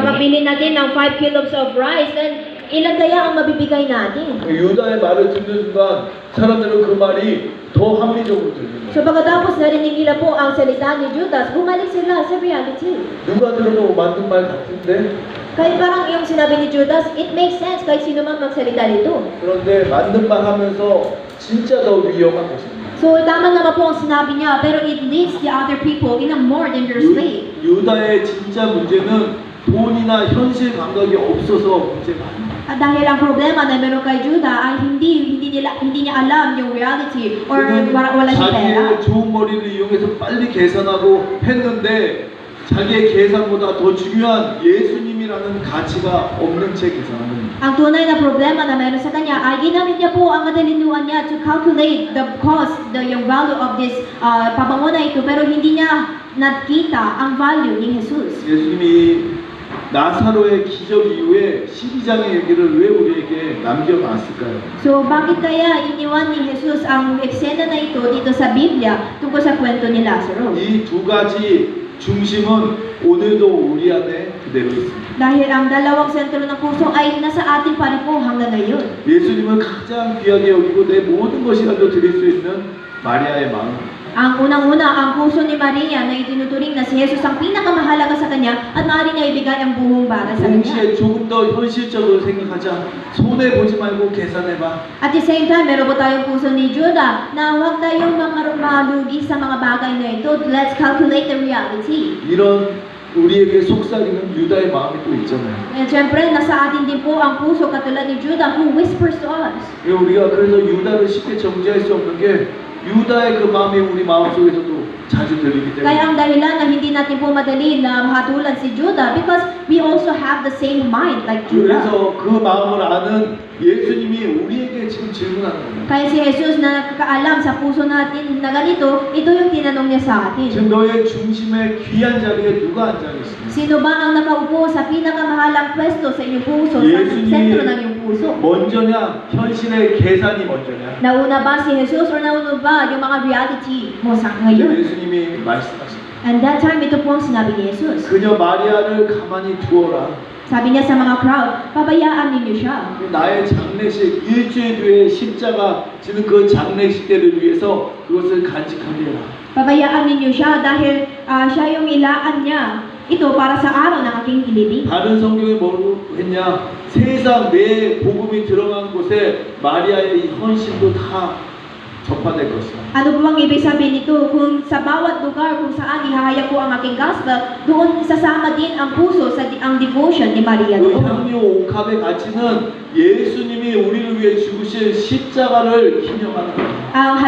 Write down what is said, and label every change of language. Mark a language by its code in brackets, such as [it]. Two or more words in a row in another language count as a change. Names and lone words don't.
[tl] Kapag bili natin ng 5 [en] kilos of rice, [tl] then ilan kaya ang mabibigay natin? [ko] 유다의 말을 듣는 순간 사람들은 그 말이 더 합리적으로 들립니다. [tl] So pagkatapos narinig nila po ang salita ni Judas, bumalik sila sa reality. [ko] 누가 들어도 맞는 말 같은데 [tl] Kahit parang yung sinabi ni Judas, [en] it makes sense [tl] kahit sino man magsalita nito. [ko] 그런데 맞는 말 하면서 진짜 더 위험한 것입니다. [tl] So tama naman po ang sinabi niya, pero [en] it leads the other people in a more dangerous way. [ko] 유다의 진짜 문제는 돈이나 현실 감각이 없어서 문제가 아닙니다. [tl] At dahil ang problema na meron kay Judah ay hindi niya alam yung [en] reality or [ko] 그는 [tl] wala siyang pera. [ko] 자기의 좋은 머리를 이용해서 빨리 계산하고 했는데 자기의 계산보다 더 중요한 예수님이라는 가치가 없는 채 계산한 겁니다. [tl] Ang tunay na problema na meron sa kanya ay ginamit niya po ang madalinuan niya [en] to calculate the cost, [tl] yung [en] value of this [tl] pabango na ito, pero hindi niya nakita ang value ni Jesus. [ko] 예수님이 나사로의 기적 이후에 12장의 얘기를 왜 우리에게 남겨놨을까요? [tl] So bakit kaya iniwan ni Jesus ang eksena na ito dito sa Biblia tungkol sa kwento ni Lazaro? [ko] 이 두 가지 중심은 오늘도 우리 안에 그대로 있습니다. [tl] Dahil ang dalawang sentro ng puso ay nasa atin pa rin po hanggang ngayon. [ko] 예수님을 가장 귀하게 여기고 내 모든 것이라도 드릴 수 있는 마리아의 마음. [tl] Ang unang-una, ang puso ni Maria na itinuturing na si Jesus ang pinakamahalaga sa kanya at maaari niya ibigay ang buong para sa kanya. [ko] 동시에 조금 더 현실적으로 생각하자. 손해 보지 말고 계산해봐. [en] At the same time, [tl] meron po tayong puso ni Judah na huwag tayong malugi sa mga bagay na ito. [en] Let's calculate the reality. [ko] 이런 우리에게 속삭이는 유다의 마음이 또 있잖아요. [tl] And syempre, nasa atin din po ang puso katulad ni Judah [en] who whispers to us. [ko] 우리가 그래서 유다를 쉽게 정죄할 수 없는 게 유다의 그 마음이 우리 마음속에서도 자주 들리기 때문에 [tl] Kaya ang dahilan na hindi natin po madali na mahatulan si Judah [en] because we also have the same mind like Judah. [ko] 그래서 그 마음을 아는 예수님이 우리에게 지금 질문하는 겁니다. [tl] Kaya si Jesus na nakakaalam sa puso natin na ganito, ito yung tinanong niya sa atin. [ko] 지금 너의 중심에 귀한 자리에 누가 앉아 있습니까? [tl] Sino ba ang nakaupo sa pinakamahalang pwesto sa iyong puso, sa [ko] 예수님이 [tl] sentro ng iyong puso? [ko] 먼저냐, 현실의 계산이 먼저냐? [tl] Nauna ba si Jesus or nauna ba yung mga reality mo sa [ko] 근데 [tl] ngayon? [ko] 예수님이 말씀하십니다. [en] And that time, [tl] ito po ang sinabi ni Jesus. [ko] 그녀 마리아를 가만히 두어라. [tl] Sabi niya sa mga crowd, pabayaan ninyo siya. [ko] 나의 장례식 일주일 뒤에 십자가 지는 그 장례식 때를 위해서 그것을 간직하게 해라. [tl] Pabayaan ninyo siya dahil siya yung ilaan niya. Ito para sa araw ng aking ilibing. [ko] 다른 성경에 뭐라고 했냐? 세상 내 복음이 들어간 곳에 마리아의 이 헌신도 다 전파될 것이다. [tl] Ano po ang ibig sabihin nito? Kung sa bawat lugar kung saan ihahayag ko ang aking gospel, doon sasama din ang puso sa ang devotion ni Maria [ko] 그 [tl] doon. [ko] 향유 옥합의 가치는 예수님이 우리를 위해 죽으신 십자가를 기념하는 겁니다. [tl] Ang